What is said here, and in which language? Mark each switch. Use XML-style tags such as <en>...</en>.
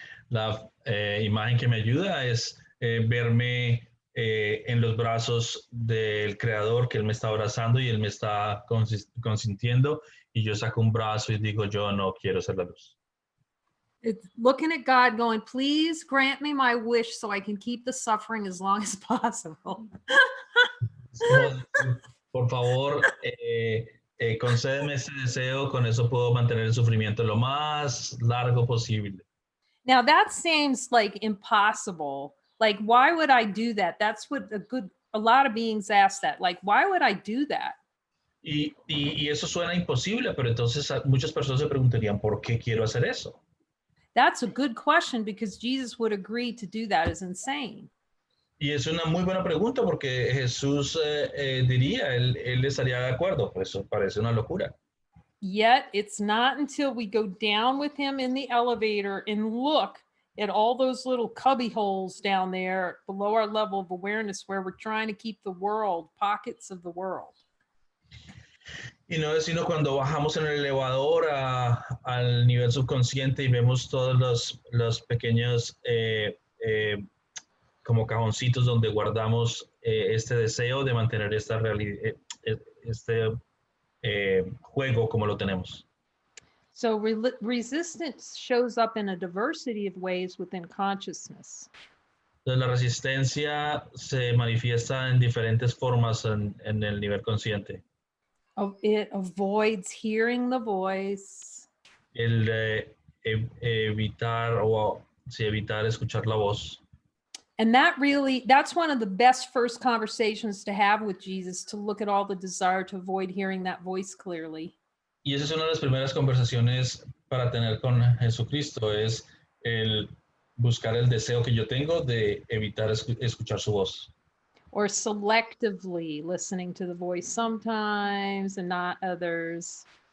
<es>La imagen que me ayuda es verme en los brazos del Creador, que Él me está abrazando y Él me está consintiendo, y yo saco un brazo y digo, yo no quiero ser la luz.</es> <en>It's looking at God going, please grant me my wish so I can keep the suffering as long as possible.</en> <es>Por favor, concédeme ese deseo, con eso puedo mantener el sufrimiento lo más largo posible.</es> <en>Now that seems like impossible. Like, why would I do that? That's what a lot of beings ask that. Like, why would I do that?</en> <es>Y eso suena imposible, pero entonces muchas personas se preguntarían, ¿por qué quiero hacer eso?</es> <en>That's a good question, because Jesus would agree to do that is insane.</en> <es>Y es una muy buena pregunta porque Jesús diría, él estaría de acuerdo, pues eso parece una locura.</es> <en>Yet it's not until we go down with him in the elevator and look at all those little cubby holes down there below our level of awareness where we're trying to keep the world, pockets of the world.</en> <es>Y no es sino cuando bajamos en el elevador al nivel subconsciente y vemos todos los pequeños como cajoncitos donde guardamos este deseo de mantener esta realidad, este juego como lo tenemos.</es> <en>So resistance shows up in a diversity of ways within consciousness.</en> <es>Entonces, la resistencia se manifiesta en diferentes formas en el nivel consciente.</es> <en>It avoids hearing the voice.</en> <es>El evitar o sí, evitar escuchar la voz.</es> <en>And that's one of the best first conversations to have with Jesus, to look at all the desire to avoid hearing that voice clearly.</en> <es>Y esa es una de las primeras conversaciones para tener con Jesucristo, es el buscar el deseo que yo tengo de evitar escuchar su voz.</es> <en>Or selectively listening to the voice sometimes and not others.</en>